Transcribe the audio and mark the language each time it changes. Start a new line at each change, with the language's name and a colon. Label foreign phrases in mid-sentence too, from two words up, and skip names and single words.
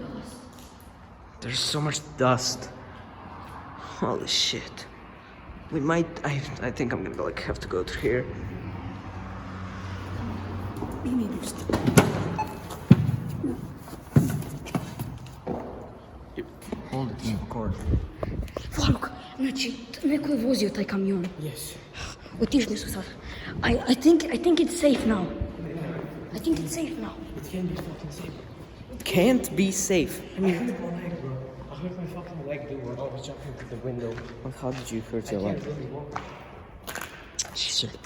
English: There's so much dust. Holy shit. We might. I think I'm gonna like have to go through here. Give me a boost. Hold it in record.
Serbian: Фарук, значи, некој возио тај камион.
English: Yes.
Serbian: Отишли су сад.
English: I think it's safe now. I think it's safe now. It can't be fucking safe. Can't be safe. I I mean, hurt my leg, bro. I hurt my fucking leg, dude. When I was jumping through the window. how did you hurt your I leg? can't really walk. Shit.